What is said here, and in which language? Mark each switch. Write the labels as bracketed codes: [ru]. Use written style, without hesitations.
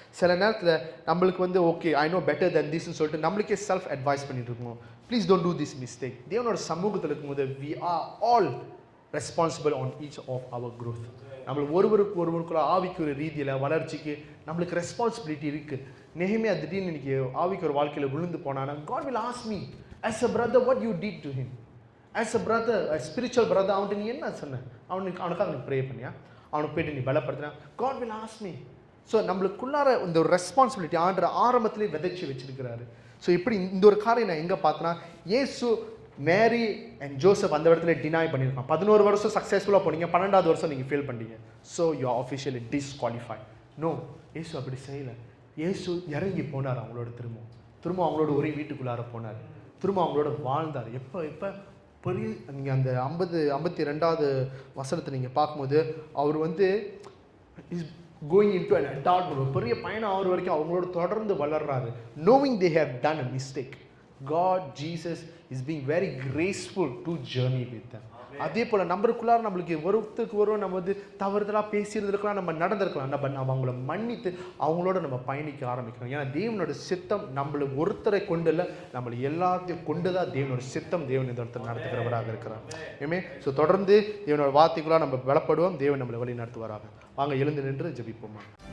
[ta] சில நேரத்தில் நம்மளுக்கு வந்து [en] okay I know better than திஸ்ன்னு [ta] சொல்லிட்டு நம்மளுக்கே செல்ஃப் அட்வைஸ் பண்ணிட்டு இருக்கோம். [en] Please don't do this mistake. [ta] தேவனோட சமூகத்தில் இருக்கும்போது [en] We are all responsible on each of our growth. [ta] நம்மளுக்கு ஒருவருக்குள்ள ஆவிக்குரிய ரீதியில் வளர்ச்சிக்கு நம்மளுக்கு ரெஸ்பான்சிபிலிட்டி இருக்குது. நெஹெமியா திடீர்னு இன்னைக்கு ஆவிக்குரிய வாழ்க்கையில் விழுந்து போனானா, [en] God will ask me as a brother what you did to him. As a brother, a spiritual brother, [ta] அவன்கிட்ட நீ என்ன சொன்ன, அவனுக்காக நீ ப்ரே பண்ணியா, அவனுக்கு போய்ட்டு நீ பலப்படுத்தினா, [en] God will ask me. [ta] So நம்மளுக்குள்ளார இந்த ஒரு ரெஸ்பான்சிபிலிட்டி ஆண்டு ஆரம்பத்திலே விதைச்சி வச்சிருக்கிறாரு. ஸோ இப்படி இந்த ஒரு காரியம் நான் எங்கே பார்த்தேன்னா, இயேசு மேரி அண்ட் ஜோசப் அந்த இடத்துல டினாய் பண்ணியிருக்கான். 11 வருஷம் சக்ஸஸ்ஃபுல்லாக போனீங்க, 12வது வருஷம் நீங்கள் ஃபெயில் பண்ணிட்டீங்க, [en] So you are officially disqualified. [ta] No, இயேசு அப்படி செய்யலை. இயேசு இறங்கி போனார், அவங்களோட திரும்ப அவங்களோட ஒரே வீட்டுக்குள்ளார போனார், திரும்ப அவங்களோட வாழ்ந்தார். எப்போ பெரிய நீங்கள் அந்த 52வது வசனத்தை நீங்கள் பார்க்கும்போது அவர் வந்து [en] is going into an adult, [ta] ஒரு பெரிய பையன் ஆகிற வரைக்கும் அவங்களோட தொடர்ந்து வளர்றாரு. [en] Knowing they have done a mistake. God, Jesus is being very graceful to journey with them. [ta] அதே போல் நம்மளுக்குள்ளார நம்மளுக்கு ஒருத்தருக்கு ஒருவர் நம்ம வந்து தவறுதலாக பேசியிருந்துருக்கலாம், நம்ம நடந்திருக்கலாம். நம்ம அவங்கள மன்னித்து அவங்களோட நம்ம பயணிக்க ஆரம்பிக்கணும். ஏன்னா தேவனோட சித்தம் நம்மளை ஒருத்தரை கொண்டு இல்லை, நம்மளை எல்லாத்தையும் கொண்டு தான் தேவனோட சித்தம் தேவன் இந்த இடத்துல நடத்துகிறவராக இருக்கிறார். ஏமே ஸோ தொடர்ந்து தேவனோட வார்த்தைகளாக நம்ம பலப்படுவோம். தேவன் நம்மளை வழி நடத்துவாராக. வாங்க எழுந்து நின்று ஜெபிப்போமா.